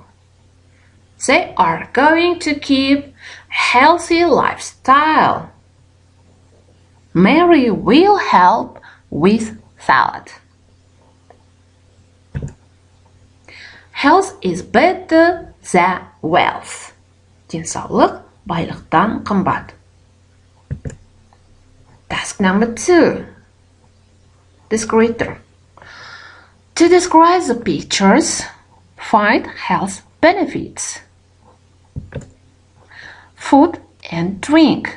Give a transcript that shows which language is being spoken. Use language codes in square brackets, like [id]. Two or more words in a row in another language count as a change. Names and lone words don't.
[en] They are going to keep a healthy lifestyle. Mary will help with salad. Health is better than wealth. [kk] Денсаулық байлықтан қымбат. [en] Task number 2. Descriptor. To describe the pictures, find health benefits. Food and drink.